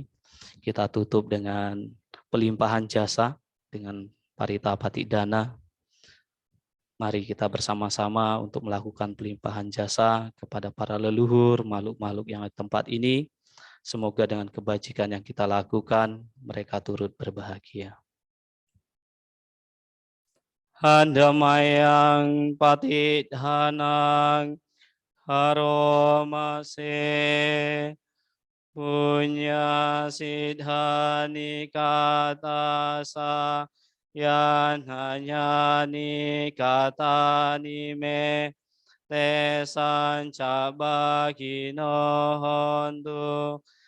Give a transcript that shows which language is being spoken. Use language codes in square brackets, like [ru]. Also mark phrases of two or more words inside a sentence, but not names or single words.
[id] Kita tutup dengan pelimpahan jasa dengan [pi] parita batik dana. [id] Mari kita bersama-sama untuk melakukan pelimpahan jasa kepada para leluhur, makhluk-makhluk yang ada di tempat ini. Semoga dengan kebajikan yang kita lakukan, mereka turut berbahagia. [pi] Handamayang patidhanang haromase punya sidhani katasa yan hanyani katani me tesan cabagino hontu